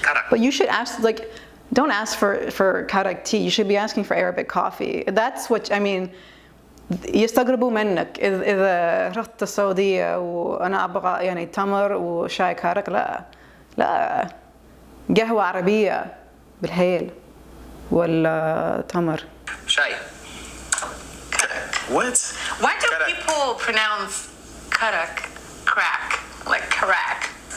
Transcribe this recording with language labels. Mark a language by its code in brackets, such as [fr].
[en] But you should ask, like, don't ask for karak tea. You should be asking for Arabic coffee. That's what I mean. [ar] يستغربوا منك إذا رحت السعودية وأنا أبغى يعني تمر وشاي كارك. لا قهوة عربية بالهيل ولا تمر. شاي. [en] What? Why do people pronounce karak crack like karak?